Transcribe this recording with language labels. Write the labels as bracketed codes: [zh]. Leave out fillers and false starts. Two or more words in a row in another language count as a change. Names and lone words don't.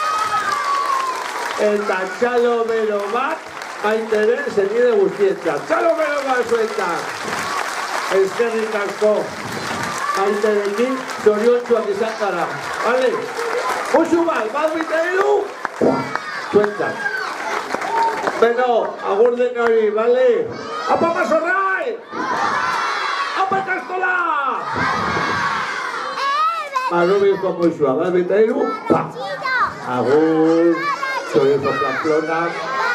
[eu] Eta txalo bero bat Maiteren zenide guztietzat. Txalo bero basuetak! Eskerrik asko Maiterekin zoriontsuak izan gara. Bale? Musu bat Maiteru! Zuentzat. Beno, agur den hori, bale? Apa Mazorrai! Apa Ikastola! Marrubizko muxua, Maiteru, pa! Agur, zoriontsuak Pamplona.